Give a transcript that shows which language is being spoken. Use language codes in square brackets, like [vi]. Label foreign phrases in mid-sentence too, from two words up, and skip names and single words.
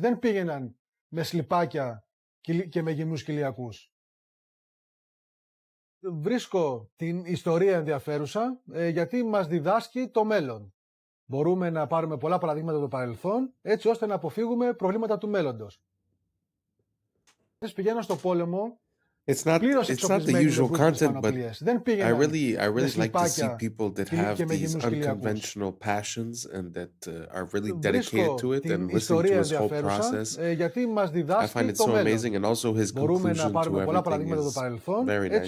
[el] Δεν πήγαιναν με σλιπάκια και με γυμνούς κοιλιακούς. Βρίσκω την ιστορία ενδιαφέρουσα γιατί μας διδάσκει το μέλλον. Μπορούμε να πάρουμε πολλά παραδείγματα από το παρελθόν έτσι ώστε να αποφύγουμε προβλήματα του μέλλοντος. Πηγαίνω στο πόλεμο. [en] It's not the usual content, but I really like to see people that have these unconventional passions and that are really dedicated to it and listen to his whole process. I find it so amazing, and also his conclusion to everything is very nice.